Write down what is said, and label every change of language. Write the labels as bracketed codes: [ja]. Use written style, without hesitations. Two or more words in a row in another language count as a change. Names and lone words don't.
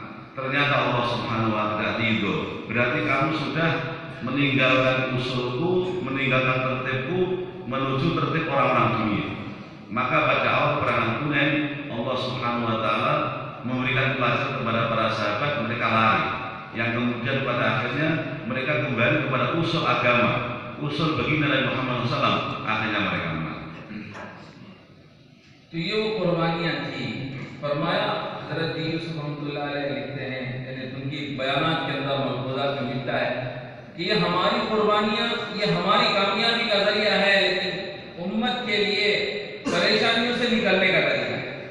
[id] Ternyata [ar] الله سبحانه و تعالى [id] ridho. Berarti kamu sudah meninggalkan usulku, meninggalkan tertibku, menuju tertib orang-orang dunia. Maka pada awal perang Hunain, [ar] الله سبحانه و تعالى [id] memberikan pelajaran kepada para sahabat, mereka lari. Yang kemudian pada akhirnya mereka kembali kepada usul agama, usul baginda Nabi Muhammad SAW. Akhirnya mereka menang. [ur] تو یہ وہ قربانیاں تھیں. فرمایا حضرت یوسف رحمۃ اللہ علیہ لکھتے ہیں, یعنی ان کی بیانات کے اندر ملحوظات میں ملتا ہے کہ یہ ہماری قربانیاں, یہ ہماری کامیابی کا ذریعہ ہے, لیکن امت کے لیے پریشانیوں سے نکلنے کا ذریعہ ہے.